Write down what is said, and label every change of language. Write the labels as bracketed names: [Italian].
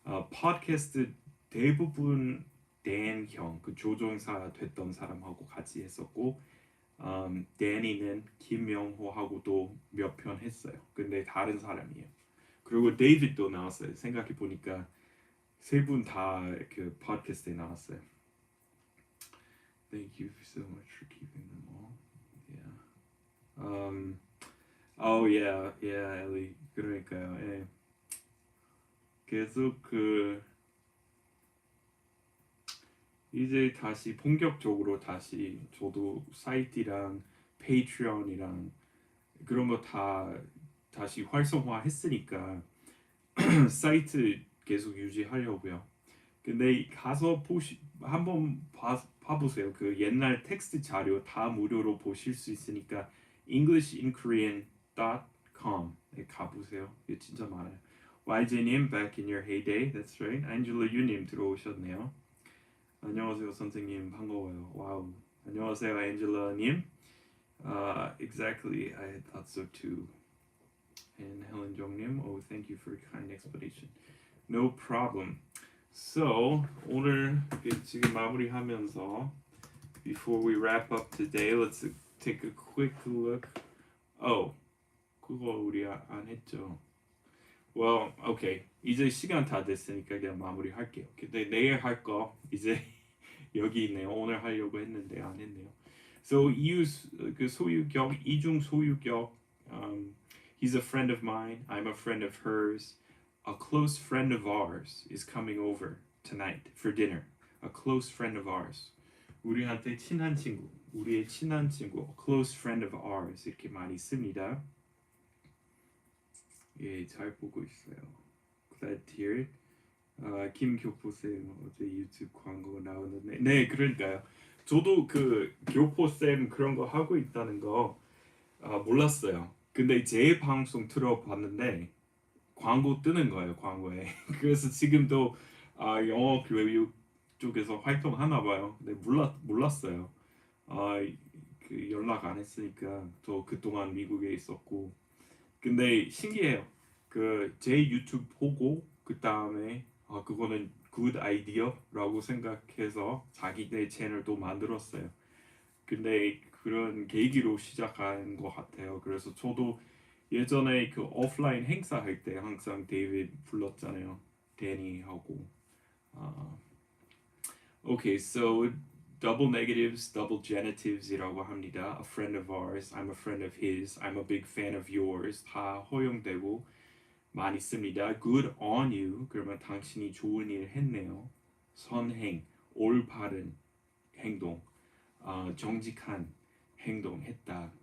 [Korean] 팟캐스트 대부분 댄 형 그 조종사 됐던 사람하고 같이 했었고 데니는 김명호하고도 몇 편 했어요. 근데 다른 사람이에요. 그리고 데이비드도 나왔어요. 생각해 보니까 세 분 다 그 팟캐스트에 나왔어요. [English] Thank you so much for keeping them all. Yeah. Oh yeah, Ellie. [Korean] 그러니까요. 예. 계속 이제 다시 본격적으로 다시 저도 사이트랑 페이트리언이랑 그런 거 다시 활성화했으니까 사이트 계속 유지하려고요. 근데 가서 한번 봐보세요. 그 옛날 텍스트 자료 다 무료로 보실 수 있으니까 englishinkorean.com에 가보세요. 이게 진짜 많아요. [English] YJ님, back in your heyday. That's right. [Korean] 안젤라 유님 들어오셨네요. 안녕하세요 선생님 반가워요. 와우. 안녕하세요 안젤라님. [English] Exactly. I thought so too. And Helen Jong님, oh thank you for a kind explanation. No problem. So [Korean] 오늘 지금 마무리하면서 [English] before we wrap up today, let's take a quick look. [Korean] 그거 우리 안 했죠. [English] Well, okay. [Korean] 이제 시간 다 됐으니까 그냥 마무리할게요. 근데 내일 할 거 이제 여기 있네요. 오늘 하려고 했는데 안 했네요. So 소유격 이중 소유격. [English] He's a friend of mine. I'm a friend of hers. A close friend of ours is coming over tonight for dinner. A close friend of ours. [Korean] 우리한테 친한 친구. 우리의 친한 친구. [English] A close friend of ours [Korean] 이렇게 많이 씁니다. 예, 잘 보고 있어요. [English] Glad to hear it. [Korean] 김교포쌤 어제 유튜브 광고 나오는데 네 그러니까요. 저도 그 교포쌤 그런 거 하고 있다는 거 몰랐어요. 근데 제 방송 들어봤는데 광고 뜨는 거예요, 광고에. 그래서 지금도 영어 교육 쪽에서 활동하나 봐요. 근데 몰랐어요. 아, 그 연락 안 했으니까 저 그동안 미국에 있었고. 근데 신기해요. 그 제 유튜브 보고 그 다음에 그거는 굿 아이디어라고 생각해서 자기네 채널도 만들었어요. 근데 그런 계기로 시작한 것 같아요. 그래서 저도 예전에 그 오프라인 행사 할 때 항상 데이비드 불렀잖아요. 데니하고. [English] 아, okay, so double negatives, double genitives [Korean] 이라고 합니다. [English] A friend of ours, I'm a friend of his, I'm a big fan of yours [Korean] 다 허용되고 많이 씁니다. [English] Good on you [Korean] 그러면 당신이 좋은 일 했네요. 선행, 올바른 행동, 정직한 행동했다.